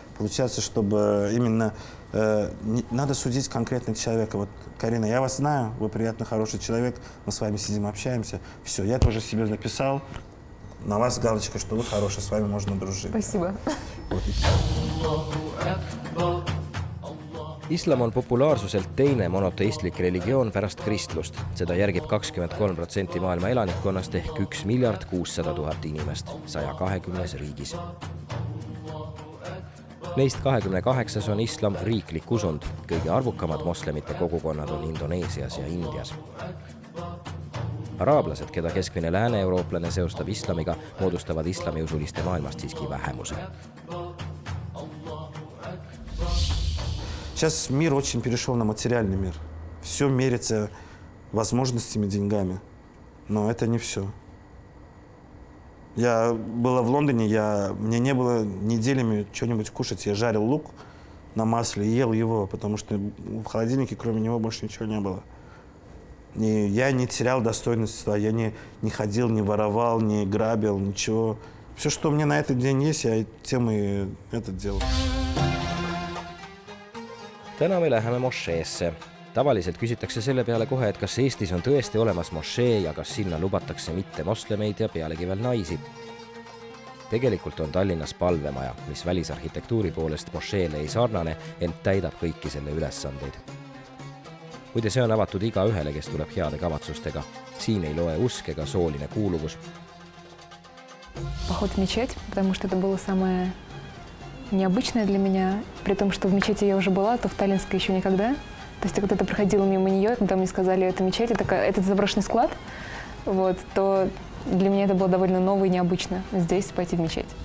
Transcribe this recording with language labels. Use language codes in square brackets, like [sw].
[ru] Получается, чтобы именно надо судить конкретно человека. Вот, Карина, я вас знаю, вы приятный, хороший человек, мы с вами сидим, общаемся. Все, я тоже себе написал, на вас галочка, что вы хороший, с вами можно дружить. Спасибо. Вот. [et] Islam on populaarsuselt teine monoteistlik religioon pärast kristlust. Seda järgib 23% maailma elanikkonnast ehk 1 600 000 inimest 120 riigis. Neist 28 on islam riiklik usund. Kõige arvukamad moslemite kogukonnad on Indoneesias ja Indias. Araablased, keda keskmine lääne-eurooplane seostab islamiga, moodustavad islamiusuliste maailmast siiski vähemuse. [ru] Сейчас мир очень перешел на материальный мир. Все мерится возможностями, деньгами. Но это не все. Я была в Лондоне, мне не было неделями что-нибудь кушать. Я жарил лук на масле и ел его, потому что в холодильнике кроме него больше ничего не было. И я не терял достоинства, я не ходил, не воровал, не грабил, ничего. Все, что у меня на этот день есть, я тем и это делал. [et] täna me läheme mošeesse. Tavaliselt küsitakse selle peale kohe, et kas Eestis on tõesti olemas mošee ja kas sinna lubatakse mitte moslemeid ja pealegi veel naisi. Tegelikult on Tallinnas palvemaja, mis välisarhitektuuri poolest mošeele ei sarnane, ent täidab kõiki selle ülesandeid. Muide, see on avatud iga ühele, kes tuleb heade kavatsustega. Siin ei loe usk ega sooline kuuluvus. [ru] Поход в мечеть, потому что это было самое необычное для меня. При том, что в мечети я уже была, то в Таллинской еще никогда. То есть, когда я проходила мимо нее, когда мне сказали, это мечеть, это заброшенный склад, вот, то для меня это было довольно ново и необычно здесь пойти в мечеть.